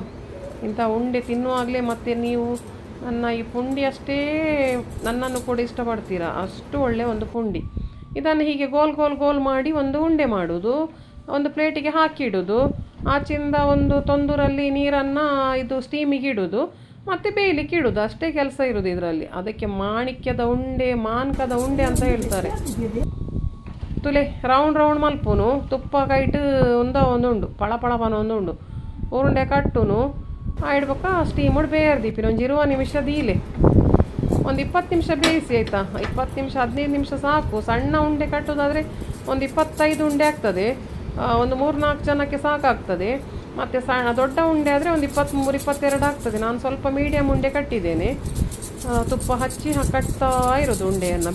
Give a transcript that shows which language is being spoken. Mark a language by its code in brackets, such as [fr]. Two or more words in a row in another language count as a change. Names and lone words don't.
[kn] ಇಂಥ ಉಂಡೆ ತಿನ್ನುವಾಗಲೇ ಮತ್ತೆ ನೀವು ನನ್ನ ಈ ಪುಂಡಿ ಅಷ್ಟೇ ನನ್ನನ್ನು ಕೂಡ ಇಷ್ಟಪಡ್ತೀರಾ, ಅಷ್ಟು ಒಳ್ಳೆ ಒಂದು ಪುಂಡಿ. ಇದನ್ನು ಹೀಗೆ ಗೋಲ್ ಮಾಡಿ ಒಂದು ಉಂಡೆ ಮಾಡೋದು, ಒಂದು ಪ್ಲೇಟಿಗೆ ಹಾಕಿಡೋದು. ಆಚಿಂದ ಒಂದು ತೊಂದೂರಲ್ಲಿ ನೀರನ್ನು ಇದು ಸ್ಟೀಮಿಗೆ ಇಡೋದು, ಮತ್ತು ಬೇಯಲಿಕ್ಕೆ ಇಡೋದು. ಅಷ್ಟೇ ಕೆಲಸ ಇರೋದು ಇದರಲ್ಲಿ. ಅದಕ್ಕೆ ಮಾಣಿಕ್ಯದ ಉಂಡೆ, ಮಾನ್ಕದ ಉಂಡೆ ಅಂತ ಹೇಳ್ತಾರೆ. [tcy] ತುಲೆ ರೌಂಡ್ ಮಲ್ಪುನು ತುಪ್ಪ ಕೈಟು ಒಂದು ಉಂಡು ಪಳಪಳಪನ ಒಂದು ಉರುಂಡೆ ಕಟ್ಟುನು ಇಡ್ಬೇಕ. ಸ್ಟೀಮುಡ್ ಬೇಯರ್ದೀಪಿನ ಒಂದು 20 ನಿಮಿಷ ದೀಲೆ, [kn] ಒಂದು 20 ನಿಮಿಷ ಬೇಯಿಸಿ ಆಯಿತಾ. 20 ನಿಮಿಷ 15 ನಿಮಿಷ ಸಾಕು. ಸಣ್ಣ ಉಂಡೆ ಕಟ್ಟೋದಾದರೆ ಒಂದು 25 ಉಂಡೆ ಆಗ್ತದೆ, ಒಂದು 3-4 ಜನಕ್ಕೆ ಸಾಕಾಗ್ತದೆ. ಮತ್ತು ದೊಡ್ಡ ಉಂಡೆ ಆದರೆ ಒಂದು 23-22 ಆಗ್ತದೆ. ನಾನು ಸ್ವಲ್ಪ ಮೀಡಿಯಮ್ ಉಂಡೆ ಕಟ್ಟಿದ್ದೇನೆ. ತುಪ್ಪ ಹಚ್ಚಿ ಕಟ್ತಾ ಇರೋದು ಉಂಡೆಯನ್ನು.